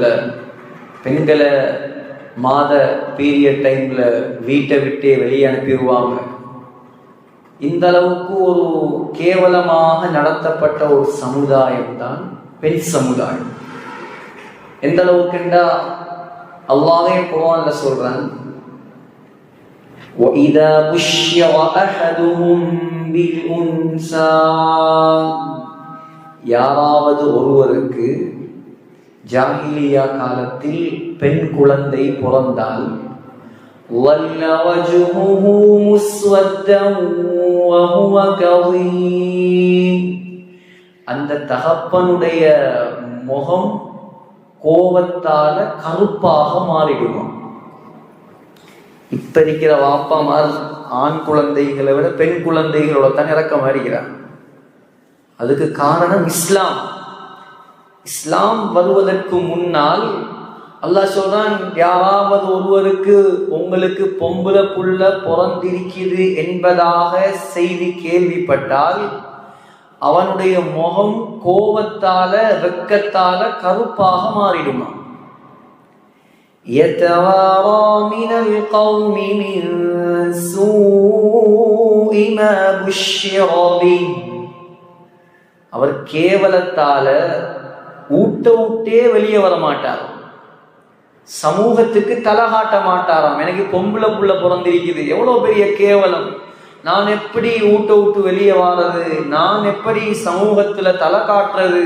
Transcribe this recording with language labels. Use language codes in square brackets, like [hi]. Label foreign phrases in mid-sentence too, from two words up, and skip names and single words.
[ta] பெண்களை மாத [en] period time [ta] வீட்டை விட்டே வெளியே அனுப்பிடுவாங்க. இந்த அளவுக்கு ஒரு கேவலமாக நடத்தப்பட்ட ஒரு சமுதாயம் தான் பெண் சமுதாயம். எந்த அளவுக்குண்டா அல்லாஹ்வே குர்ஆன்ல சொல்றான், [ar] وَإِذَا بُشِّرَ أَحَدُهُم بِالْأُنْثَى [ta] யாராவது ஒருவருக்கு ஜாஹிலியா காலத்தில் பெண் குழந்தை பிறந்தால் [ar] وَلَّ وَجْهُهُ مُسْوَدًّا وَهُوَ كَظِيمٌ [ta] அந்த தகப்பனுடைய முகம் கோபத்தால கருப்பாக மாறிடுமா. இப்ப இருக்கிற வாப்பாமார் ஆண் குழந்தைகளை விட பெண் குழந்தைகளோட தான் இறக்கம் வருகிறார். அதுக்கு காரணம் இஸ்லாம் வருவதற்கு முன்னால் அல்லாஹ் சொல்றான், யாராவது ஒருவருக்கு உங்களுக்கு பொம்புல புள்ள பிறந்திருக்கிறது என்பதாக செய்தி கேள்விப்பட்டால் அவனுடைய முகம் கோபத்தால வெட்கத்தால கருப்பாக மாறிடுமா. [ar] يَتَوَارَى مِنَ الْقَوْمِ مِنْ سُوءِ مَا بُشِّرَ بِهِ [ta] அவர் கேவலத்தால ஊட்டே வெளியே வர மாட்டார். சமூகத்துக்கு தலை காட்ட மாட்டாராம். எனக்கு பொம்புல புள்ள பிறந்திருக்குது, எவ்வளவு பெரிய கேவலம், நான் எப்படி விட்டு வெளியே வாரது, நான் எப்படி சமூகத்துல தலை காட்டுறது.